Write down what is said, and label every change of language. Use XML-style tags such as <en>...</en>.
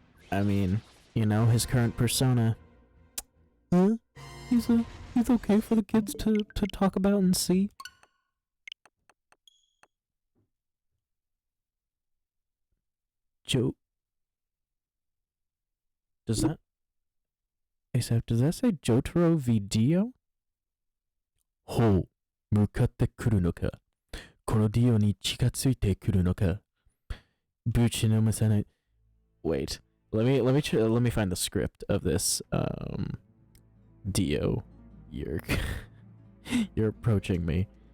<en>I mean, you know, his current persona. He's he's okay for the kids to talk about and see. Joe, does that? ASAP, does that say Jotaro Video?</en> <ja>ほう、向かってくるのか。このディオに近づいてくるのか。ぶちのめさない。</ja> <en>Wait, let me find the script of this. Dio, you're you're approaching me.</en>